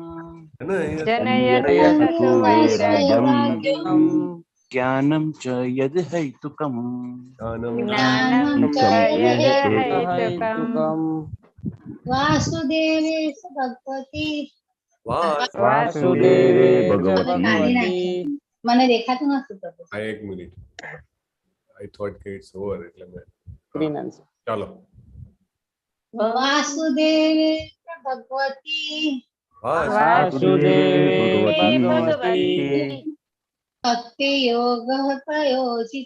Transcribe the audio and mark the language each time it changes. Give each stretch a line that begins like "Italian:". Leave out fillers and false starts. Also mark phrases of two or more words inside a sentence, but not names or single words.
Sanskrit: जनयत्यासु वैराग्यम् ज्ञानं च यदहैतुकम् ज्ञानं च यदहैतुकम् वासुदेवे भगवती वासुदेवे भगवती
Gujarati: મને દેખાતું નતું પ્રભુ આ એક મિનિટ
English: I thought
Gujarati: કે
English: it's over
Gujarati: એટલે મેં
English: Green answer.
Gujarati: ચાલો
Sanskrit: वासुदेवे भगवती वासुदेवे भगवती भक्ति योग प्रयोजित